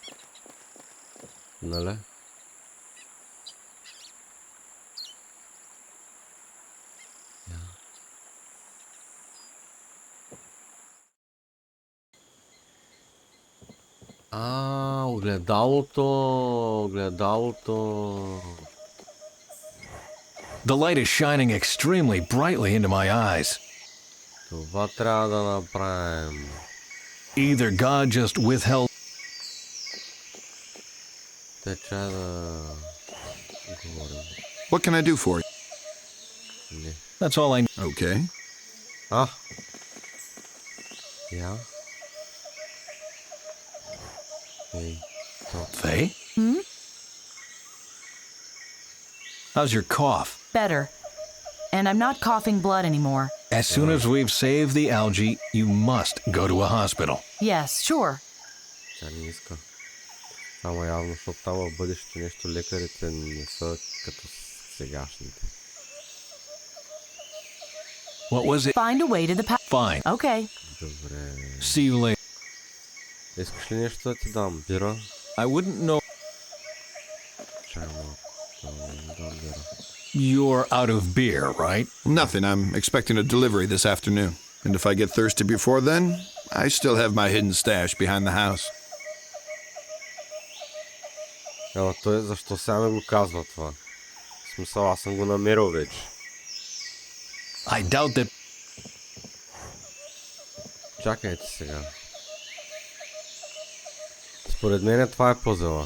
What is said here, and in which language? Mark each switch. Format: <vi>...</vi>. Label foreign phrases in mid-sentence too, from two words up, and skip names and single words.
<bg>Нали? Огледалото.</bg> <en>The light is shining extremely brightly into my eyes.</en> <bg>Това трябва да направим.</bg> <en>Either God just withheld...</en> <bg>Те трябва да говорим.</bg> <en>What can I do for you?</en> <bg>Не.</bg> <en>That's all I... Okay.</en> <bg>Я? Ей,</bg> <en>Faye? How's your cough? Better. And I'm not coughing blood anymore. As soon as we've saved the algae, you must go to a hospital. Yes, sure.</en> <bg>тя не иска. Ама явно, защото там в бъдещето нещо лекарите не са като сегашните.</bg> <en>What was it? Find a way to the Fine. Okay.</en> <bg>Добре.</bg> <en>See you later.</en> <bg>Искаш ли нещо да ти дам? Бира?</bg> <en>I wouldn't know...</en> <bg>Чай малко. Да дам бира.</bg> <en>You're out of beer, right? Nothing. I'm expecting a delivery this afternoon. And if I get thirsty before then, I still have my hidden stash behind the house.</en> <bg>Ела той защо сега ми го казва това? В смисъл, аз съм го намерил вече.</bg> <en>I doubt that...</en> <bg>Чакайте сега. Според мен това е пъзела.</bg>